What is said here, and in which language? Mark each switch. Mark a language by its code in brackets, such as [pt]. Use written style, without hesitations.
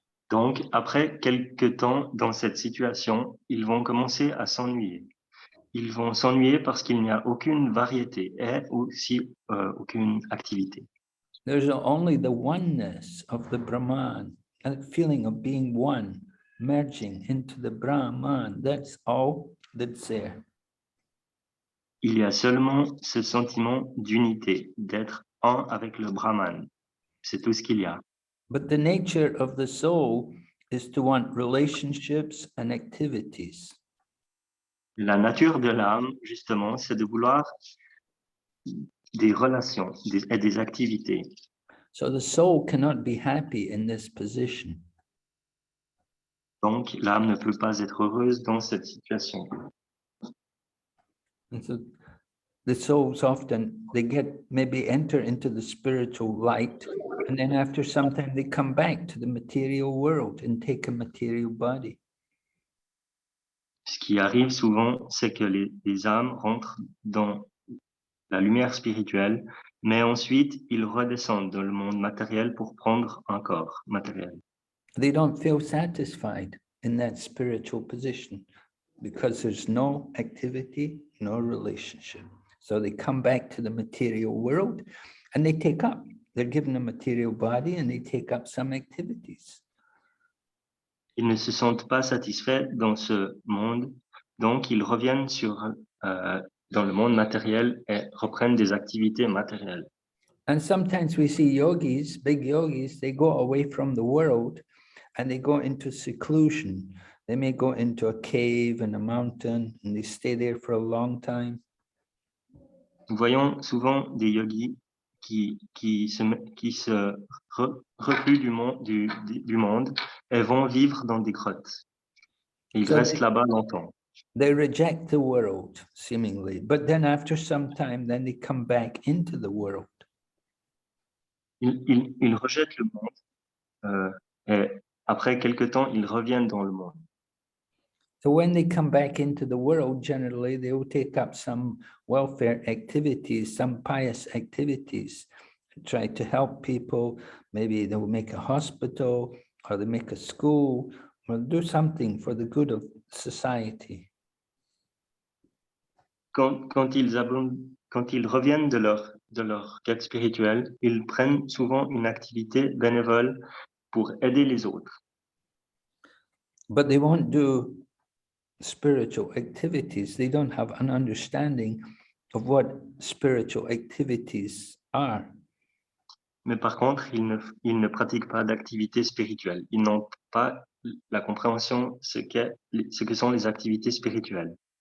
[fr] Donc, après quelque temps dans cette situation, ils vont commencer à s'ennuyer. Ils vont s'ennuyer parce qu'il n'y a aucune variété et aussi aucune activité. [en] There's only the oneness of the Brahman, a feeling of being one, merging into the Brahman. That's all that's there. [fr] Il y a seulement ce sentiment d'unité, d'être un avec le Brahman. C'est tout ce qu'il y a. [en] But the nature of the soul is to want relationships and activities. [fr] La nature de l'âme, justement, c'est de vouloir des relations et des activités. [en] So the soul cannot be happy in this position. [fr] Donc, l'âme ne peut pas être heureuse dans cette situation. [en] And so the souls often, they maybe enter into the spiritual light, and then after some time they come back to the material world and take a material body. [fr] Ce qui arrive souvent, c'est que les âmes rentrent dans la lumière spirituelle, mais ensuite, ils redescendent dans le monde matériel pour prendre un corps matériel. [en] They don't feel satisfied in that spiritual position because there's no activity, no relationship. So they come back to the material world and they take up. They're given a material body and they take up some activities. [fr] Ils ne se sentent pas satisfaits dans ce monde, donc ils reviennent dans le monde matériel et reprennent des activités matérielles. [en] And sometimes we see yogis, big yogis, they go away from the world and they go into seclusion. They may go into a cave in a mountain and they stay there for a long time. [fr] Nous voyons souvent des yogis qui se replient du monde et vont vivre dans des grottes. Et ils restent là-bas longtemps. [en] They reject the world, seemingly, but then after some time, then they come back into the world. [fr] Ils rejettent le monde et après quelque temps, ils reviennent dans le monde. [en] So when they come back into the world, generally, they will take up some welfare activities, some pious activities, try to help people. Maybe they will make a hospital or they make a school or do something for the good of society. [fr] Quand ils reviennent de leur quête spirituelle, ils prennent souvent une activité bénévole pour aider les autres. [en] But they won't do spiritual activities. They don't have an understanding of what spiritual activities are. [fr] Mais par contre, ils ne pratiquent pas d'activité spirituelle. Ils n'ont pas la compréhension ce que sont les activités spirituelles.